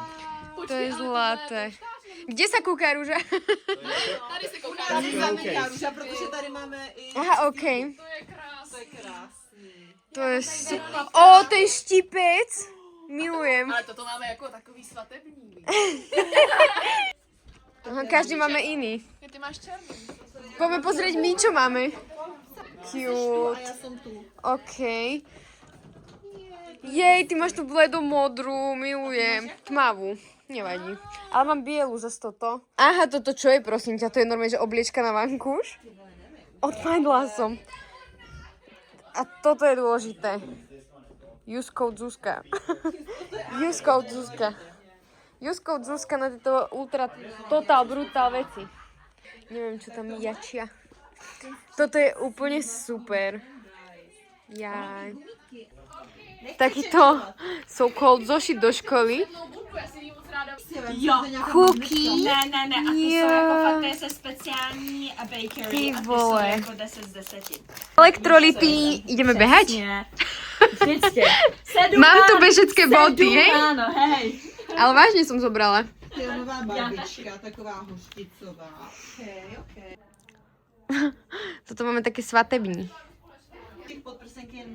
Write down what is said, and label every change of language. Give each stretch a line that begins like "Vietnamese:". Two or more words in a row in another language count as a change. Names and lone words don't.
Slovak: To je zlaté. Kde sa kúka rúža?
Czech: Tady se kouká. Tady znamená Růža, protože tady máme i... Aha, okej. To je krásný. To je krásný.
Slovak: To je super. O, ten štipec! Milujem.
Czech: Ale toto máme jako takový svatební. Aha,
Slovak: každý máme iný.
Czech: Ty máš černý.
Slovak: Poďme pozrieť my, čo máme. A Cute.
Czech: já jsem tu. Okej.
Slovak: Jej, ty máš tu bledomodrú, milujem. Tmavú, nevadí. Ale mám bielu zase toto. Aha, toto čo je, prosím ťa? To je normálne, že obliečka na vankúš? Odpadla som. A toto je dôležité.
English: Use code Zuzka. Use code Zuzka. Use code Zuzka
Slovak: na tieto ultra total brutal veci. Neviem, čo tam jačia. Toto je úplne super. Jaj. Takýto so-called zošit do školy.
Czech: Jo. Cookie. Ne, a ty jsou jako fakt, to je se speciální a bakery Ty a ty vole. jsou jako 10 z 10. Elektrolity.
Slovak: Ideme behať?
Czech: Vždycky.
Slovak: Mám tu bežecké boty, hej? Ráno, hej. Ale vážne som zobrala.
Czech: To je nová barbička, taková hošticová. Okay.
Slovak: Toto máme také svatební.
Czech: Těch podprsenky je